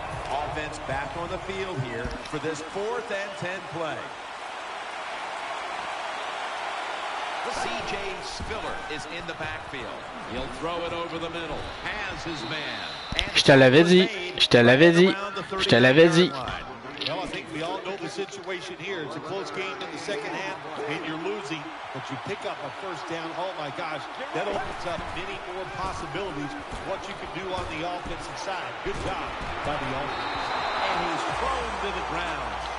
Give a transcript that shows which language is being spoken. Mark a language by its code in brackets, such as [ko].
[en] Offense back on the field here for this 4th and 10 play. C.J. Spiller is in the backfield. He'll throw it over the middle. Has his man. [fr] Je te l'avais dit. Je te l'avais dit. Je te l'avais dit. [en] Well, I think we all know the situation here. It's a close game in the second half, and you're losing, but you pick up a first down. Oh, my gosh, that opens up many more possibilities of what you can do on the offensive side. Good job by the offense. And he's thrown to the ground.